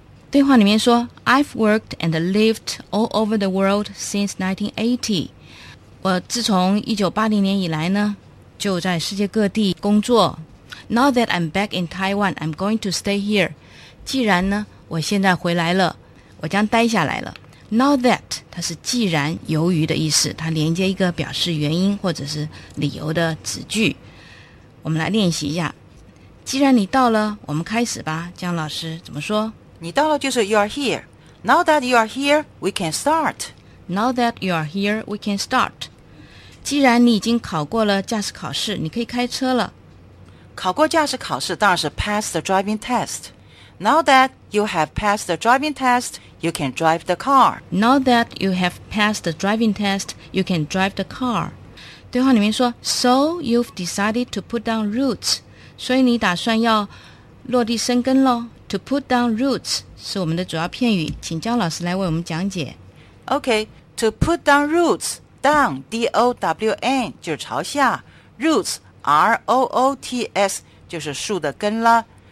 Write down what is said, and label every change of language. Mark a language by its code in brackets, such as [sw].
[zh] 对话里面说 [en] ，I've worked and lived all over the world since 1980。 [zh] 我自从1980年以来呢，就在世界各地工作。 [en] Now that I'm back in Taiwan, I'm going to stay here. [zh] 既然呢，我现在回来了，我将待下来了。 Now that 它是既然由于的意思，它连接一个表示原因或者是理由的子句。我们来练习一下。既然你到了，我们开始吧。江老师怎么说？你到了就是 [en] you are here. Now that you are here, we can start. Now that you are here, we can start. [zh] 既然你已经考过了驾驶考试，你可以开车了。考过驾驶考试当然是 [en] pass the driving test。 Now that you have passed the driving test, you can drive the car. Now that you have passed the driving test, you can drive the car. [zh] 对话里面说 [en] So you've decided to put down roots. [zh] 所以你打算要落地生根咯。 [en] To put down roots [zh] 是我们的主要片语，请焦老师来为我们讲解。 [en] OK, to put down roots, down, D-O-W-N, [zh] 就是朝下 [en] ,roots, R-O-O-T-S, [zh] 就是树的根啦。